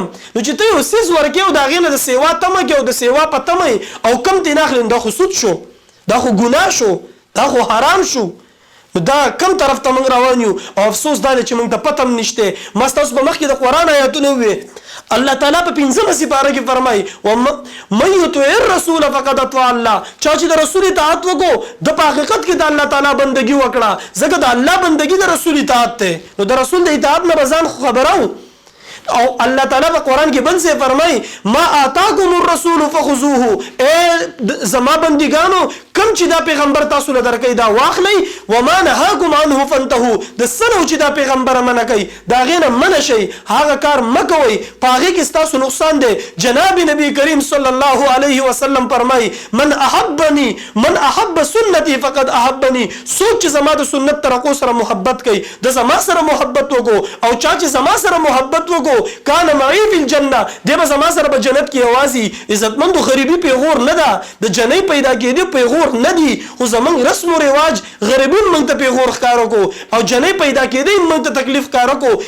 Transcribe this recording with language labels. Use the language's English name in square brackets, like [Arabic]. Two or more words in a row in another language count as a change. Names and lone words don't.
[Pashto] نو چې ته یو څیز ورکې او د هغې نه د سیوا تمه کې او د سیوا په تمه او کم ترې نه اخلي، دا خو سود شو، دا خو ګناه شو، دا خو حرام شو. نو دا کم طرف ته موږ روان یو او افسوس دا دی چې موږ ته پته هم نشته. ما ستاسو په مخکې د قرآن آیاتونه ووې. الله تعالی په 15مه سپاره کې فرمایي [Arabic] ومن یطع الرسول فقد اطاع الله. [Pashto] چا چې د رسول اطاعت وکړو د په حقیقت کې د الله تعالی بندګي وکړه، ځکه د الله بندګي د رسول اطاعت دی. نو د رسول د اطاعت نه به ځان خبرو. او الله تعالی په قرآن کې بل څه فرمایي [Arabic] ما آتاکم الرسول فخذوه. [Pashto] ای زما بندګانو کم چې دا پیغمبر تاسو له درکې دا واخلئ، [Arabic] وما نهاکم عنه فانتهوا. [Pashto] د سنو چې دا پیغمبر منع کوي دا غې نه منع شئ، هغه کار مه کوئ، په هغې کې ستاسو نقصان دی. جناب نبی کریم صلی الله علیه وسلم فرمایي [Arabic] من احب سنتي فقد احبني. [Pashto] څوک چې زما د سنت طریقو سره محبت کوي د زما سره محبت وکړو، او چا چې زما سره محبت وکړو [Arabic] کان معي فی الجنه، [Pashto] دی به زما سره په جنت کې یوازې. عزتمندو غریبي پیغور نه ده، د جنۍ پیدا کېدو پیغور نه دي، خو زمونږ رسم و رواج غریبون موږ ته پیغور ښکاره کړو او جنۍ پیدا کېدی موږ ته تکلیف ښکاره کړو.